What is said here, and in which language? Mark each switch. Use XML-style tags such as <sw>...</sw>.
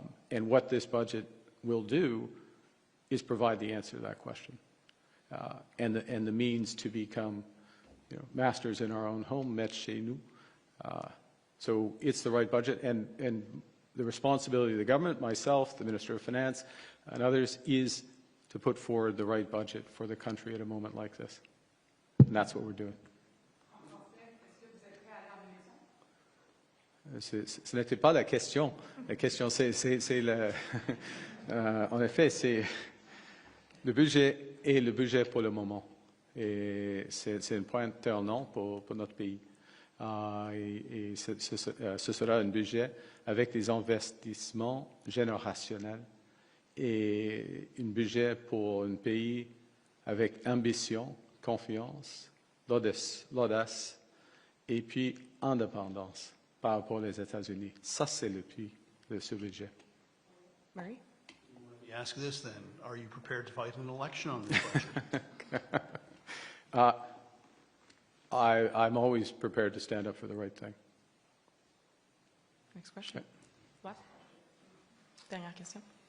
<en>And what this budget will do is provide the answer to that question, and the means to become masters in our own home,</en> <fr>maîtres chez nous.</fr> <en>So it's the right budget, and the responsibility of the government, myself, the Minister of Finance, and others, is to put forward the right budget for the country at a moment like this. And that's what we're doing.</en> <fr>Ce n'était pas la question. La question, c'est le... en effet, c'est le budget est le budget pour le moment. Et c'est un point tournant pour notre pays. Et ce sera un budget avec des investissements générationnels et un budget pour un pays avec ambition, confiance, l'audace et puis indépendance par rapport aux États-Unis. Ça, c'est le puits de ce budget.</fr> <en>Murray? Let me ask this then. Are you prepared to fight an election on this budget? I'm always prepared to stand up for the right thing. Next question. What?</en> <fr>Dernière question.</fr>